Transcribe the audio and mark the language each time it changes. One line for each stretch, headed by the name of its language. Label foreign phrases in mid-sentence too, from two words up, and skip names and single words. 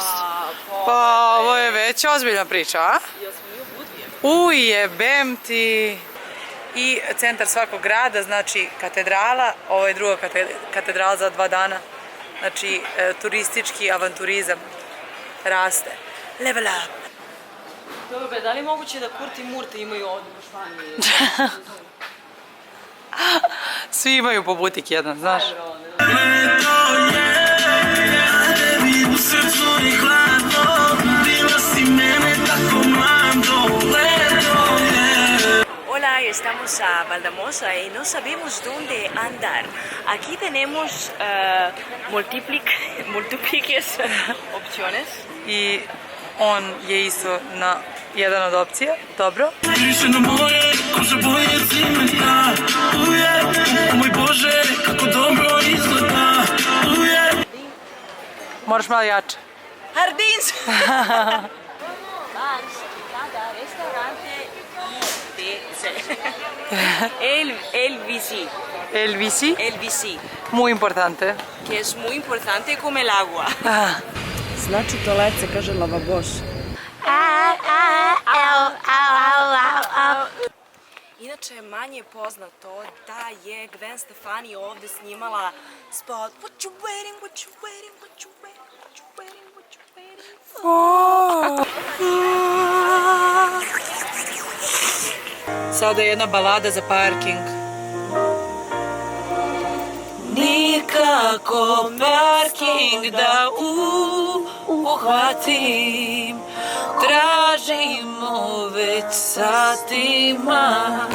Serbian: Pa ovo je već ozbiljna priča, a? Jebem ti. I centar svakog grada, znači katedrala, ovo je druga katedrala za 2 dana, znači turistički avanturizam raste.
English: Level up!
Serbian: Dobro, da li je moguće da Kurt i Murta imaju ovdje u Španiji? Svi imaju po butik jedan, znaš?
Spanish: Hola, estamos a Valdemosa y no sabemos dónde andar. Aquí tenemos múltiples opciones.
Serbian: I on je isto na jedan od opcija, dobro. Moraš malo jače.
Spanish: Jardins! Restaurante El bici. Muy importante. Que es muy importante como el agua.
Serbian: Znači toalet se kaže lavabos. Inače je manje poznato da je Gwen Stefani ovde snimala spot
English: What you waiting, what you waiting, what you waiting, what you waiting, what you waiting for?
Serbian: Sada je jedna balada za parking. Nikako parking da uhvatim, tražimo već satima.